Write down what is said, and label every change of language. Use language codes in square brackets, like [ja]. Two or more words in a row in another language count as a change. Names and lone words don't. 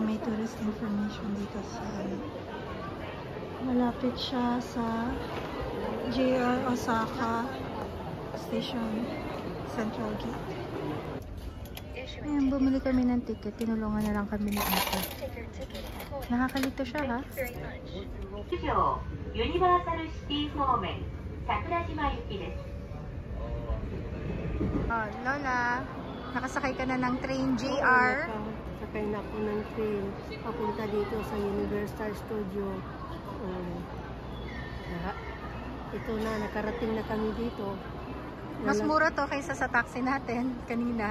[tl] may tourist information dito sa malapit siya sa JR Osaka Station, Central Gate. Ayan, bumili kami ng ticket. Tinulungan na lang kami ni ate. Nakakalito siya, ha? [ja] ユニバーサルシティ方面桜島行きです。 [tl] Oh, Lola, nakasakay ka na ng train JR. Sakay na ako ng train. Papunta dito sa Universal Studio. Ito na, nakarating na kami dito. Mas mura to kaysa sa taxi natin kanina.